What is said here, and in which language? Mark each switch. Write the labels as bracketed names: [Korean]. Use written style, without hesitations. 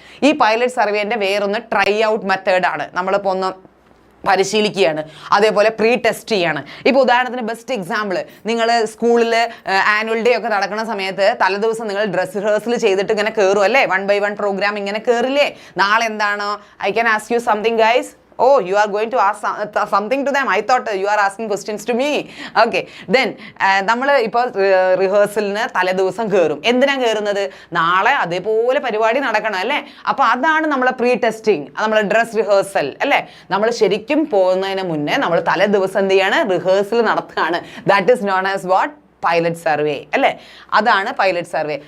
[Malayalam] ഈ പൈലറ്റ് സർവേന്റെ വേറൊന്ന് try out method ആണ്. നമ്മളിപ്പോൾ ഒന്ന് പരിശീലിക്കുകയാണ്, അതേപോലെ പ്രീ ടെസ്റ്റ് ചെയ്യാണ്. ഇപ്പോൾ ഉദാഹരണത്തിന് ബെസ്റ്റ് എക്സാമ്പിൾ, നിങ്ങൾ സ്കൂളിൽ ആനുവൽ ഡേ ഒക്കെ നടക്കുന്ന സമയത്ത് തലേദിവസം നിങ്ങൾ ഡ്രസ് റിഹേഴ്സൽ ചെയ്തിട്ട് ഇങ്ങനെ കയറും അല്ലേ? 1 by 1 പ്രോഗ്രാം ഇങ്ങനെ കയറില്ലേ? നാളെ എന്താണോ? [English] I can ask you something guys. Oh, you are going to ask something to them. I thought you are asking questions to me. Okay. [Malayalam] Then, നമ്മൾ ഇപ്പോൾ റിഹേഴ്സലിന് തലേദിവസം കയറും. എന്തിനാണ് കയറുന്നത്? നാളെ അതേപോലെ പരിപാടി നടക്കണം അല്ലേ? അപ്പോൾ അതാണ് നമ്മളെ പ്രീ ടെസ്റ്റിംഗ്, നമ്മളെ ഡ്രസ് റിഹേഴ്സൽ അല്ലേ? നമ്മൾ ശരിക്കും പോകുന്നതിന് മുന്നേ നമ്മൾ തലേദിവസം എന്ത് ചെയ്യാണ്? റിഹേഴ്സൽ നടത്തുകയാണ്. [English] That is known as what? [Malayalam] Pilot survey അല്ലേ? അതാണ് പൈലറ്റ് സർവേ.